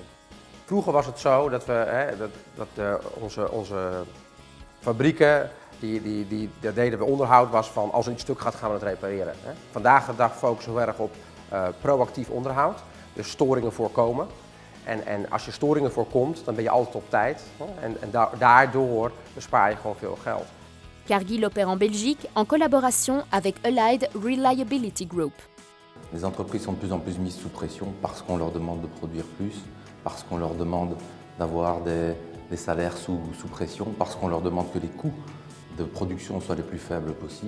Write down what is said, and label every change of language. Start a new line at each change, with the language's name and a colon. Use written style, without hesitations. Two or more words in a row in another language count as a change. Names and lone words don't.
Dutch: Vroeger was het zo dat onze fabrieken, daar deden we onderhoud was van als er iets stuk gaat, gaan we het repareren. Vandaag de dag focussen we heel erg op proactief onderhoud, dus storingen voorkomen. En als je storingen voorkomt, dan ben je altijd op tijd. En daardoor bespaar je gewoon veel geld.
French: Cargill opère en Belgique en collaboration avec Allied Reliability Group. Les entreprises sont de plus en plus mises sous pression parce qu'on leur demande de produire plus, parce qu'on leur demande d'avoir des salaires sous pression, parce qu'on leur demande que les coûts de production soient les plus faibles possibles.